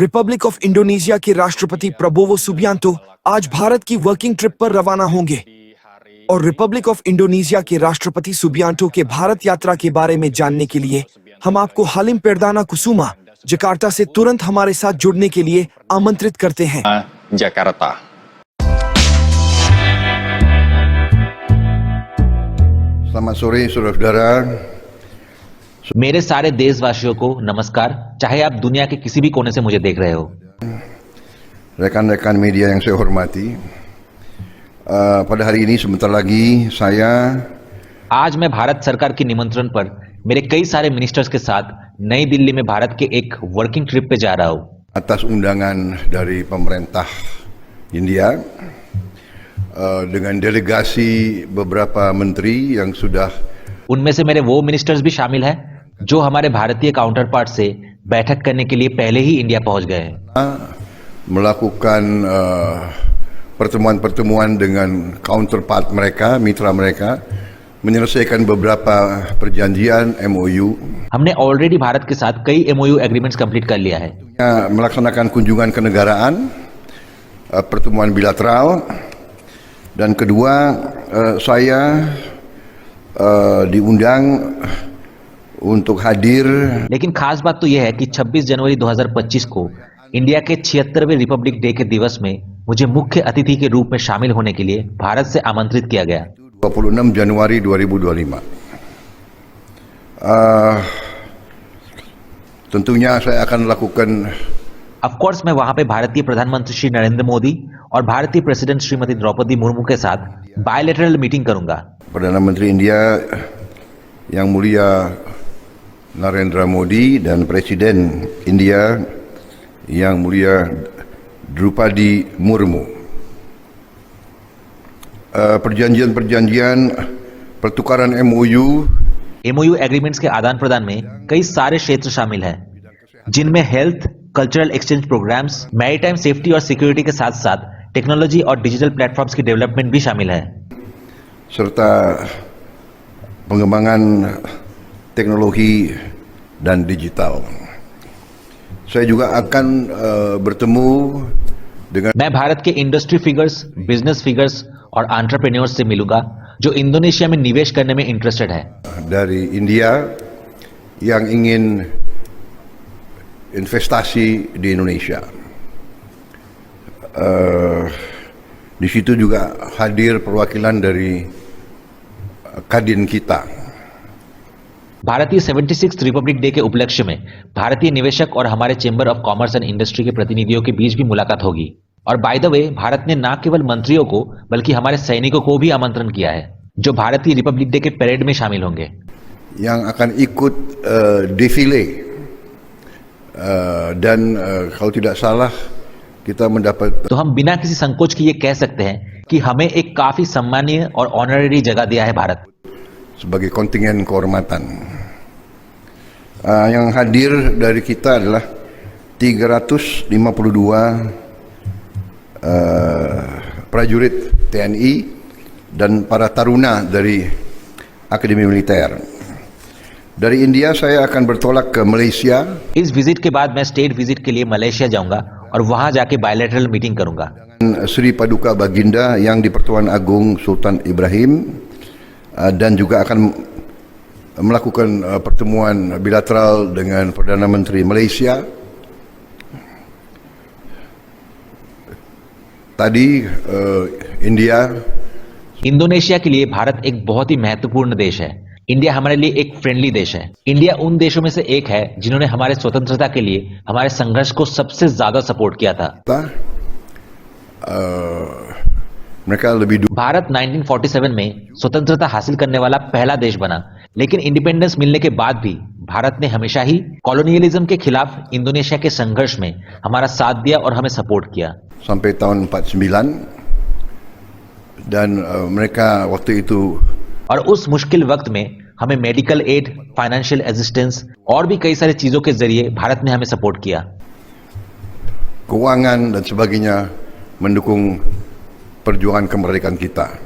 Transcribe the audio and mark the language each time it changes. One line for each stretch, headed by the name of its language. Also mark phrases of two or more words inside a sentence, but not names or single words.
Hindi: रिपब्लिक ऑफ इंडोनेशिया के राष्ट्रपति प्रबोवो सुबियांतो आज भारत की
English: working trip
Hindi: पर रवाना होंगे और रिपब्लिक ऑफ इंडोनेशिया के राष्ट्रपति सुबियांतो के भारत यात्रा के बारे में जानने के लिए हम आपको हालिम पेरदाना कुसुमा, जकार्ता से तुरंत हमारे साथ जुड़ने के लिए आमंत्रित करते हैं। Jakarta।
Indonesian: Selamat sore saudara-saudara।
Hindi: मेरे सारे देशवासियों को नमस्कार, चाहे आप दुनिया के किसी भी कोने से मुझे देख रहे हो।
Indonesian: Rekan-rekan media yang saya hormati, pada hari ini sebentar lagi saya
Hindi: आज मैं भारत सरकार के निमंत्रण पर मेरे कई सारे मिनिस्टर्स के साथ नई दिल्ली में भारत के एक
English: working trip
Hindi: पे जा रहा हूँ।
Indonesian: atas undangan dari pemerintah India dengan delegasi beberapa menteri yang sudah
Hindi: उनमें से मेरे वो मिनिस्टर्स भी शामिल हैं जो हमारे भारतीय काउंटर पार्ट से बैठक करने के लिए पहले ही इंडिया पहुंच गए हैं।
Indonesian: melakukan pertemuan-pertemuan dengan counterpart mereka, mitra mereka, menyelesaikan beberapa perjanjian MOU।
Hindi: हमने ऑलरेडी भारत के साथ कई
English: MOU agreements complete
Hindi: कर लिया है।
Indonesian: Melaksanakan kunjungan kenegaraan pertemuan bilateral, dan kedua saya diundang untuk hadir.
Hindi: लेकिन खास बात तो यह है कि 26 जनवरी 2025 को इंडिया के 76वें
English: Republic Day
Hindi: के दिवस में मुझे मुख्य अतिथि के रूप में शामिल होने के लिए भारत से आमंत्रित किया गया।
Indonesian: 26 Januari 2025. Tentunya saya akan lakukan
English: of course
Hindi: मैं वहां पे भारतीय प्रधानमंत्री श्री नरेंद्र मोदी और भारतीय प्रेसिडेंट श्रीमती द्रौपदी मुर्मू के साथ
English: bilateral meeting
Hindi: करूंगा।
Indonesian: Perdana Menteri India Yang Mulia Narendra Modi dan Presiden India Yang Mulia Drupadi Murmu. Perjanjian-perjanjian pertukaran MOU
Hindi: एग्रीमेंट्स के आदान प्रदान में कई सारे क्षेत्र शामिल हैं, जिनमें
English: health, cultural exchange programs, maritime safety
Hindi: और सिक्योरिटी के साथ साथ टेक्नोलॉजी और
English: digital platforms
Hindi: की डेवलपमेंट भी शामिल है,
Indonesian: serta pengembangan teknologi dan digital. Saya juga akan bertemu dengan
Hindi: मैं भारत के
English: industry figures, business figures
Hindi: और एंटरप्रेन्योर्स से मिलूंगा जो इंडोनेशिया में निवेश करने में इंटरेस्टेड है।
Indonesian: dari India yang ingin investasi di Indonesia. Di situ juga hadir perwakilan dari Kadin kita.
Hindi: भारतीय 76
English: Republic Day
Hindi: के उपलक्ष्य में भारतीय निवेशक और हमारे
English: Chamber of Commerce and Industry
Hindi: के प्रतिनिधियों के बीच भी मुलाकात होगी। और
English: by the way,
Hindi: भारत ने न केवल मंत्रियों को बल्कि हमारे सैनिकों को भी आमंत्रण किया है, जो भारतीय
English: Republic Day
Hindi: के परेड में शामिल होंगे।
Indonesian: Yang akan ikut defile dan kalau tidak salah kita mendapat
Hindi: तो हम बिना किसी संकोच के ये कह सकते हैं कि हमें एक काफी सम्मानीय और ऑनररी जगह दिया है भारत।
Indonesian: sebagai kontingen kehormatan. Yang hadir dari kita adalah 352 prajurit TNI dan para taruna dari Akademi Militer. Dari India saya akan bertolak ke Malaysia.
Hindi: इस विजिट के बाद मैं
English: state visit
Hindi: के लिए मलेशिया जाऊंगा और वहां जाके
English: bilateral meeting
Hindi: करूंगा।
Indonesian: Sri Paduka Baginda yang di Pertuan Agung Sultan Ibrahim dan juga akan melakukan pertemuan bilateral dengan Perdana Menteri Malaysia. Tadi India
Hindi: इंडोनेशिया के लिए भारत एक बहुत ही महत्वपूर्ण देश है। इंडिया हमारे लिए एक फ्रेंडली देश है। इंडिया उन देशों में से एक है जिन्होंने हमारे स्वतंत्रता के लिए हमारे संघर्ष को सबसे ज्यादा सपोर्ट किया था।
Indonesian: mereka lebih dulu
Hindi: भारत 1947 में स्वतंत्रता हासिल करने वाला पहला देश बना, लेकिन इंडिपेंडेंस मिलने के बाद भी भारत ने हमेशा ही कॉलोनियलिज्म के खिलाफ इंडोनेशिया के संघर्ष में हमारा साथ दिया और हमें सपोर्ट किया।
Indonesian: sampai tahun 49 dan mereka waktu itu
Hindi: और उस मुश्किल वक्त में हमें
English: medical aid, financial assistance
Hindi: और भी कई सारी चीजों के जरिए भारत ने हमें सपोर्ट किया।
Indonesian: keuangan dan sebagainya mendukung perjuangan kemerdekaan kita.